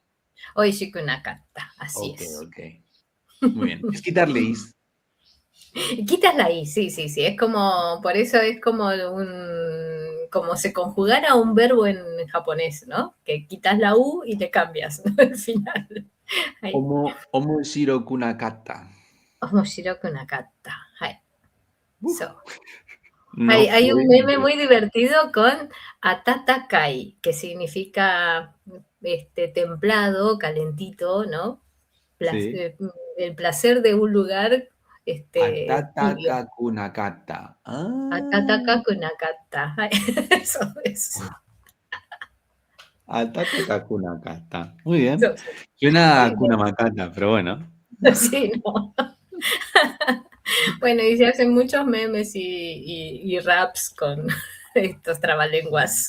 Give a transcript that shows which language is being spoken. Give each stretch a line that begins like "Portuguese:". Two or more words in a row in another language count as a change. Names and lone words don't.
Spanish: oishikunakata, así Ok, es. ok. Muy bien. Es quitarle is. Quitas la i, sí, sí, sí. Es como, por eso es como como se conjugara un verbo en japonés, ¿no? Que quitas la u y le cambias, ¿no? Al final. Ahí.
Japanese: Omoshiro kunakata. Omoshiro nakata.
Spanish: Hai. Uf, So. no Hay un fue meme muy divertido con atatakai, que significa templado, calentito, ¿no? Sí. El placer de un lugar Atataka tibio. kunakata. Ah.
Japanese: Atataka kunakata. Ay,
Spanish: eso es.
Japanese: Atataka kunakata.
Spanish: Muy bien. Eso, sí. Suena a Muy Hakuna Matata, pero bueno. bien. Sí, ¿no? Bueno, y se hacen muchos memes y raps con estos trabalenguas.